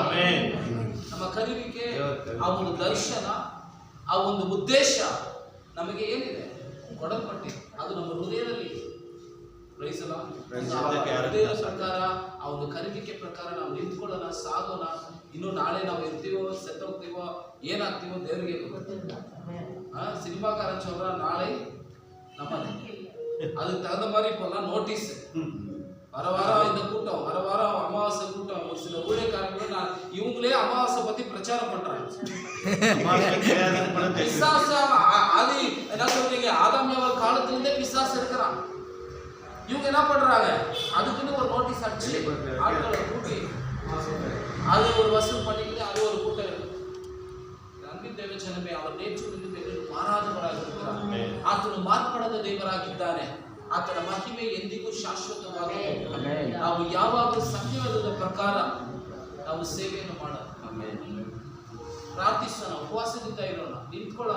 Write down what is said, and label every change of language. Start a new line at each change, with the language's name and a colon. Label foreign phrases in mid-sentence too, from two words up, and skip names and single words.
Kannada: ನಮ್ಮ ಕರೆಯುವಿಕೆ, ಆ ಒಂದು ದರ್ಶನ, ಆ ಒಂದು ಉದ್ದೇಶ ನಮಗೆ ಏನಿದೆ ಕೊಡಲ್ಪಟ್ಟಿದೆ, ಅದು ನಮ್ಮ ಹೃದಯದಲ್ಲಿ ಹೃದಯದ ಪ್ರಕಾರ, ಆ ಒಂದು ಕರೆಯುವಿಕೆ ಪ್ರಕಾರ ನಾವು ನಿಂತ್ಕೊಳ್ಳೋಣ, ಸಾಗೋಣ. ಇನ್ನು ನಾಳೆ ನಾವು ಇರ್ತೀವೋ, ಸೆತ್ತೋಗ್ತೀವೋ, ಏನಾಗ್ತೀವೋ ದೇವರಿಗೆ ಗೊತ್ತಿಲ್ಲ.
Tamil: சினிமாக்காரன் சொல்றான் நாளை நம்ம அதுக்கு தகுந்த மாதிரி இப்பெல்லாம் நோட்டீஸ், வர வாரம் இந்த கூட்டம், வர வாரம் அமாவாசை கூட்டம். ஒரு சில ஊழியக்காரங்களும் நான் இவங்களே அமாவாசை பத்தி பிரச்சாரம் பண்றாங்க. பிசாசு அது என்ன சொல்றீங்க, ஆதாம் ஏவாள் காலத்துல இருந்தே பிசாசு இருக்கிறான். இவங்க என்ன பண்றாங்க, அதுக்குன்னு ஒரு நோட்டீஸ் அடிச்சு ஆட்களை கூட்டி அது ஒரு வசூல் பண்ணிக்கிட்டு அது ஒரு கூட்டம் இருக்கு. அன்பின் ದೇವಜನமே, அவர் நேற்று
Kannada: ಮಾರಾದವರಾಗಿ ಇರುತ್ತಾರೆ. ಆತನು ಮಾರ್ಪಡದ ದೇವರಾಗಿದ್ದಾನೆ. ಆತನ ಮಹಿಮೆ ಎಂದಿಗೂ ಶಾಶ್ವತವಾಗಿದೆ. ನಾವು ಯಾವಾಗಲೂ ಸಂಯಮದ ಪ್ರಕಾರ ನಾವು ಸೇವೆಯನ್ನು ಮಾಡೋಣ, ಪ್ರಾರ್ಥಿಸೋಣ, ಉಪವಾಸದಿಂದ ಇರೋಣ, ನಿಂತ್ಕೊಳ್ಳೋಣ.